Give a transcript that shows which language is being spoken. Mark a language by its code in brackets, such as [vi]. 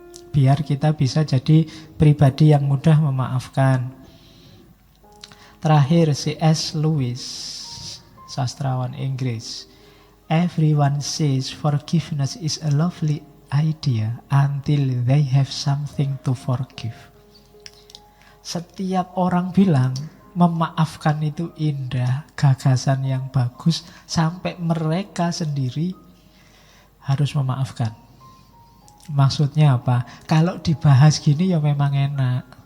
[id] Biar kita bisa jadi pribadi yang mudah memaafkan. Terakhir C.S. Lewis, sastrawan Inggris. [en] Everyone says forgiveness is a lovely idea until they have something to forgive. [id] Setiap orang bilang memaafkan itu indah, gagasan yang bagus, sampai mereka sendiri harus memaafkan. Maksudnya apa? Kalau dibahas gini ya memang enak.